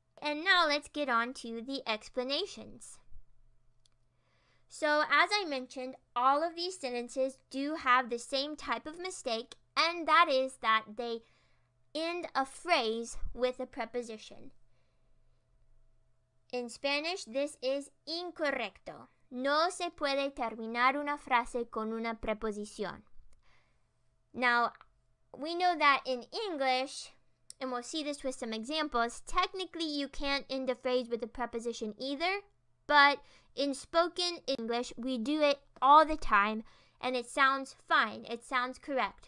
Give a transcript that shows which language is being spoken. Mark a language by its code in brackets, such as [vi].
[en] And now let's get on to the explanations. So as I mentioned, all of these sentences do have the same type of mistake, and that is that they end a phrase with a preposition. In Spanish, this is incorrecto. [es] No se puede terminar una frase con una preposición. [en] Now, we know that in English, and we'll see this with some examples, technically you can't end a phrase with a preposition either, but in spoken English, we do it all the time, and it sounds fine. It sounds correct.